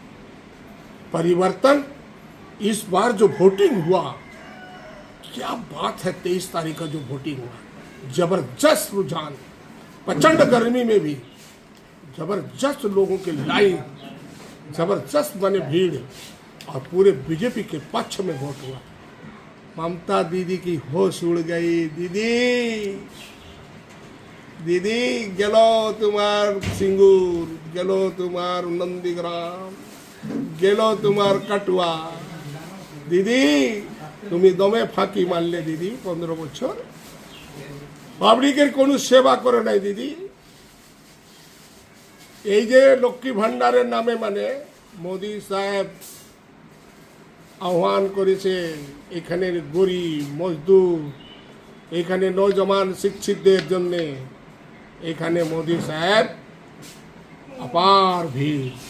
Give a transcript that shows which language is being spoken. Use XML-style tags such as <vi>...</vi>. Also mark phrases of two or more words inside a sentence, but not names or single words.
<hi>परिवर्तन, इस बार जो वोटिंग हुआ, क्या बात है, 23 तारीख का जो वोटिंग हुआ, जबरदस्त रुझान, प्रचंड गर्मी में भी जबरदस्त लोगों की लाइन, जबरदस्त बने भीड़, और पूरे बीजेपी के पक्ष में वोट हुआ। ममता दीदी की होश उड़ गई।</hi> <bn>দিদি গেলো তোমার সিঙ্গুর, গেলো তোমার নন্দীগ্রাম, গেলো তোমার কাটোয়া। দিদি তুমি দমে ফাঁকি মারলে দিদি 15 বছর, পাবলিকের কোনো সেবা করে নাই দিদি। এই যে লক্ষ্মী ভান্ডারের নামে মানে মোদি সাহেব আহ্বান করেছে, এখানে গরিব মজদুর, এখানে নৌজওয়ান শিক্ষিতদের জন্য, এখানে মোদি সাহেব अपार ভিড়।</bn>